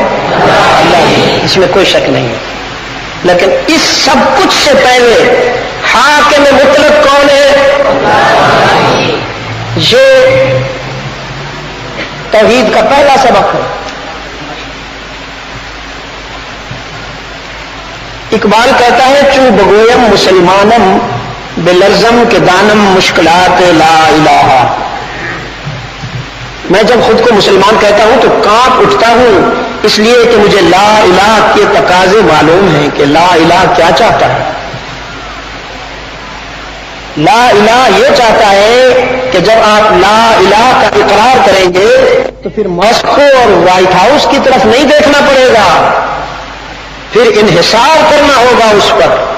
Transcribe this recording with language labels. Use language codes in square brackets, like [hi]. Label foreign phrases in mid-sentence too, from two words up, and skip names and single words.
[ur] اللہ ہی، اس میں کوئی شک نہیں. لیکن اس سب کچھ سے پہلے حاکم مطلق کون ہے؟ یہ توحید کا پہلا سبق ہے. [fa] اقبال [ur] کہتا ہے [fa] چوں بگویم مسلمانم بلرزم کے دانم مشکلات لا الہ. [ur] میں جب خود کو مسلمان کہتا ہوں تو کانپ اٹھتا ہوں، اس لیے کہ مجھے [ar] لا الہ [ur] کے تقاضے معلوم ہیں کہ [ar] لا الہ [ur] کیا چاہتا ہے. [ar] لا الہ [ur] یہ چاہتا ہے کہ جب آپ [ar] لا الہ [ur] کا اقرار کریں گے تو پھر ماسکو اور وائٹ ہاؤس کی طرف نہیں دیکھنا پڑے گا، پھر انحصار کرنا ہوگا اس پر.